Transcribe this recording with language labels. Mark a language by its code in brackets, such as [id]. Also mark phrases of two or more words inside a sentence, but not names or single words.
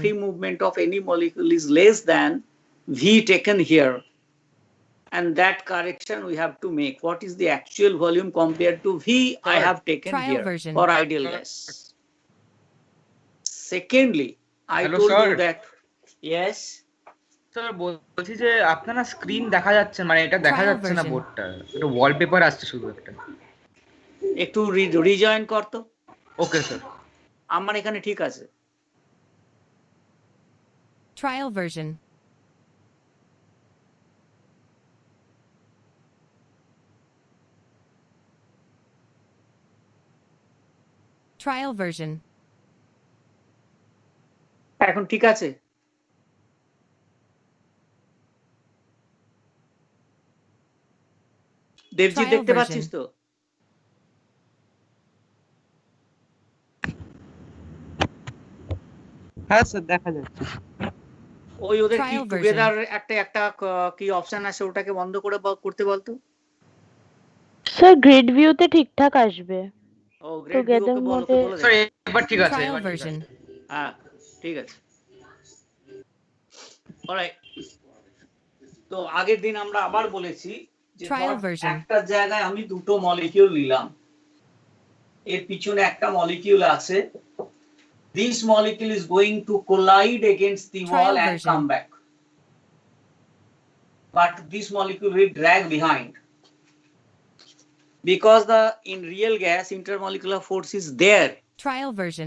[en] free movement of any molecule is less than V taken here. And that correction we have to make. What is the actual volume compared to V I have taken Trial here version. for ideal gas? Secondly, I Hello, told you sir. that, yes, [bn] স্যার বলছি যে আপনারা স্ক্রিন দেখা যাচ্ছে মানে এটা দেখা [en] Trial [bn] যাচ্ছে না [en] version. [bn] বোর্ডটা এটা ওয়ালপেপার আসছে শুধু একটা একটু রিজয়েন করতো। [en] okay sir [bn] আমার এখানে ঠিক আছে। [en] Trial version. Trial version. [bn] এখন ঠিক আছে? দেবজি [en] Trial [bn] দেখতে [en] version. [bn] পাচ্ছিস তো? হ্যাঁ স্যার দেখা যাচ্ছে। ওই ওদের কি [en] Trial version. [bn] টুগেদার একটা কি অপশন আছে ওটাকে বন্ধ করে করতে বলতো। স্যার [en] grid view [bn] ঠিকঠাক আসবে। ও [en] grade view okay [bn] বলো তো বলে স্যার দে। এবার ঠিক আছে [en] Trial [bn] এবার ঠিক [en] version. [bn] আছে হ্যাঁ ঠিক আছে। অলরাইট। তো আগের দিন আমরা আবার বলেছি যে [en] Trial [bn] ধর [en] version. [bn] একটা জায়গায় আমি দুটো মলিকিউল নিলাম, এর পিছনে একটা মলিকিউল আছে, [en] this molecule is going to collide against the Trial wall and version. come back, but this molecule will drag behind because in real gas intermolecular force is there, Trial version.